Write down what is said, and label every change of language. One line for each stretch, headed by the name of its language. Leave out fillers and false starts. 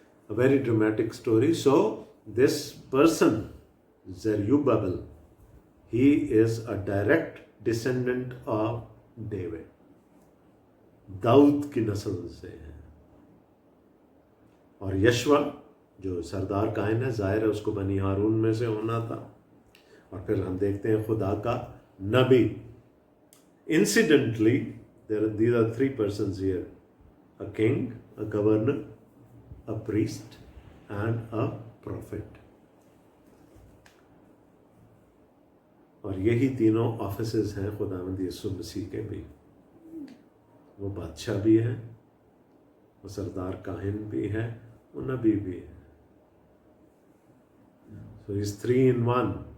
English: A very dramatic story. So this person, Zerubbabel, he is a direct descendant of David.
Hindi: Dawood की नस्ल से है। और यशवा जो सरदार कायन है, जाहिर है उसको बनी हारून में से होना था। और फिर हम देखते हैं खुदा का नबी।
English: Incidentally, these are three persons here: a king, a governor, a priest and a prophet.
Hindi: और यही तीनों ऑफिसेस हैं खुदावंद यीशु मसीह के भी। वो बादशाह भी हैं, वो सरदार काहिन भी है, वो नबी भी है।
English: So he's 3 in 1।